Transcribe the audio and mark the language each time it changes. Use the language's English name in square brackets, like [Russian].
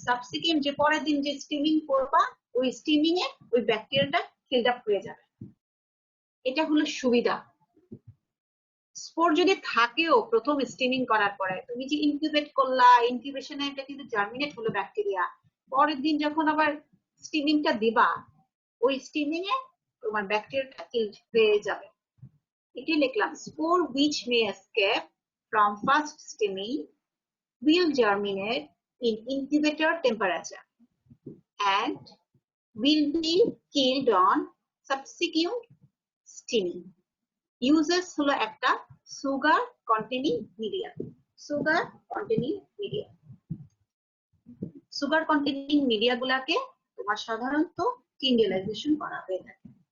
[Bangla] Subsequent যে পরের দিন যে স্টিমিং করবা ওই স্টিমিং এ ওই ব্যাকটেরিয়াটা কিলড আপ হয়ে যাবে। এটা হলো সুবিধা। স্পোর যদি থাকেও প্রথম স্টিমিং করার পরে, তুমি যে ইনকিউবেট করলা, ইনকিউবেশনে এটা কিন্তু জার্মিনেট হলো ব্যাকটেরিয়া, পরের দিন যখন আবার স্টিমিংটা দিবা ওই স্টিমিং এ তোমার ব্যাকটেরিয়াটা কিলড হয়ে যাবে। [English] এটি লিখলাম, spore which may escape from first steaming will germinate in incubator temperature and will be killed on subsequent steaming. [Bangla] Uses হলো একটা sugar containing media. Sugar containing media, sugar containing media গুলাকে তোমার সাধারণত টিন্ডেলাইজেশন করা হয়ে থাকে।